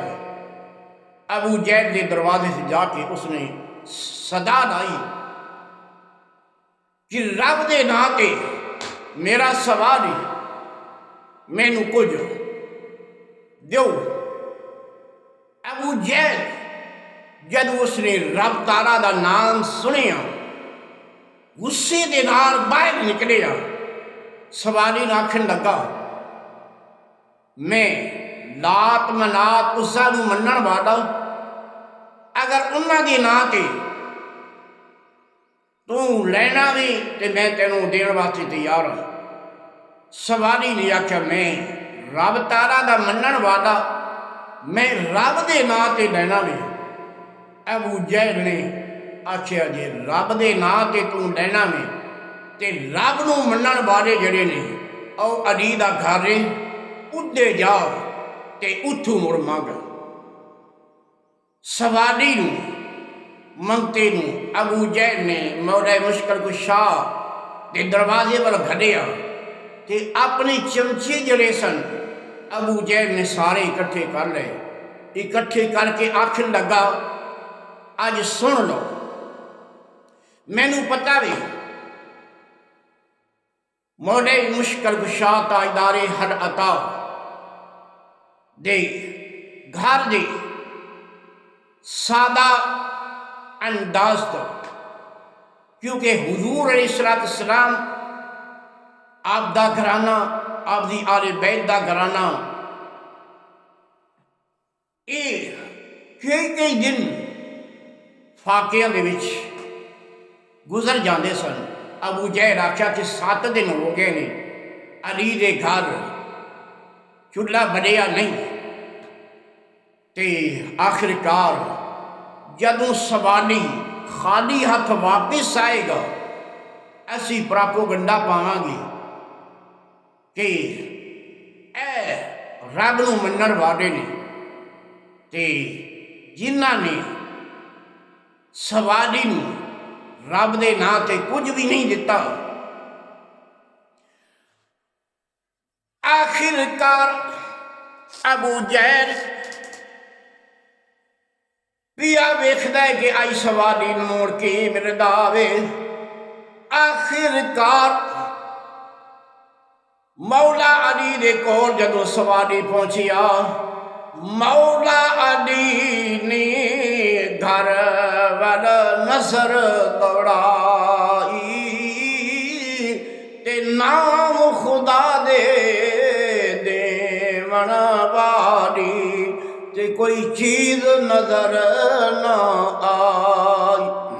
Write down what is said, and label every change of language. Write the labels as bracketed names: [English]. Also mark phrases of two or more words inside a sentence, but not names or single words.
[Urdu] ابو جہل کے دروازے سے جا کے اس نے صدا لائی کہ [Punjabi] رب دے ناں تے میرا سوال ہی مینوں کچھ دیو۔ ابو جہل جد اس نے رب تعالیٰ دا نام سنیا غصے دے نال باہر نکلیا۔ سوالی آکھن لگا میں لات منات عزا نوں منن والا اگر انہاں دے ناں تے تو لینا بھی تے میں تینوں دین واسطے تیار ہوں۔ سوالی نے آکھیا میں رب تعالیٰ دا منن والا میں رب دے ناں تے لینا بھی۔ ابو جہل نے آکھیا جے رب دے ناں تے تو لینا بھی تے رب نوں منن والے جڑے نے او علی دا گھر ہے اُدے جاؤ تے اتھوں مڑ مانگ۔ سوالی نوں منگتے نوں ابو جہل نے مولا مشکل کشا دے دروازے پر گھڑیا تے اپنے چمچے جڑے سن ابو جہل نے سارے اکٹھے کر لے۔ اکٹھے کر کے آکھن لگا اج سن لو مینوں پتہ بھی مولا مشکل کشا تاجدار ہر عطا دے گھر دے سادہ انداز تو کیونکہ حضور علیہ السلام آپ دا گھرانہ آپ دی آل بیت دا گھرانہ کئی دن فاقیاں دے وچ گزر جاندے سن۔ ابو جہل آکھیا کہ 7 دن ہو گئے نے علی دے گھر چولہا بنیا نہیں تے آخرکار جدوں سوالی خالی ہاتھ واپس آئے گا ایسی پراپوگنڈا پاواں گے کہ اے رب نوں منن والے نے تے جنہاں نے سوالی نوں رب دے ناں تے کچھ بھی نہیں دتا۔ آخرکار ابو جہل پیا ویکھدا ہے کہ آئی سوالی موڑ کے ملدا وے۔ آخرکار مولا علی دے کول جدوں سوالی پہنچیا مولا علی نے گھر ول نظر دوڑائی تے نام خدا دے دیون والی تے کوئی چیز نظر نہ آئی۔